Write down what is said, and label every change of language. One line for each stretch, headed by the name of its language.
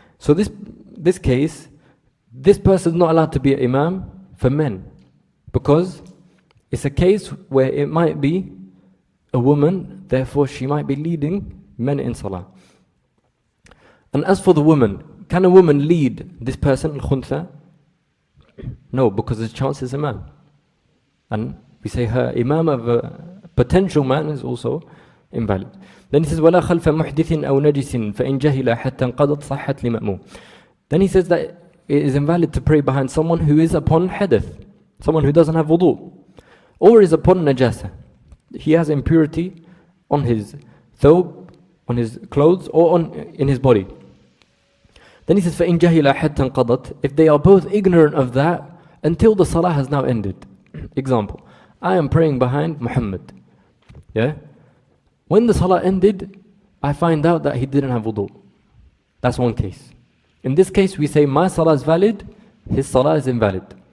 English: So this case, this person is not allowed to be an imam for men, because it's a case where it might be a woman, therefore she might be leading men in salah. And as for the woman, can a woman lead this person, al-khuntha? No, because the chance is a man. And we say her imam of a potential man is also invalid. Then he says
Arabic: وَلَا خَلْفَ مُحْدِثٍ أَوْ نَجِسٍ فَإِنْ جَهِلَ حَتَّى انْقَضَتْ صَحَّتْ لِمَأْمُومٍ.
English: Then he says that it is invalid to pray behind someone who is upon hadith, someone who doesn't have wudu, or is upon najasa. He has impurity on his thawb, on his clothes, or in his body. Then he says
Arabic: فَإِنْ جَهِلَ حَتَّى انْقَضَتْ.
English: If they are both ignorant of that until the salah has now ended. Example, I am praying behind Muhammad. Yeah? When the salah ended, I find out that he didn't have wudu. That's one case. In this case, we say my salah is valid, his salah is invalid.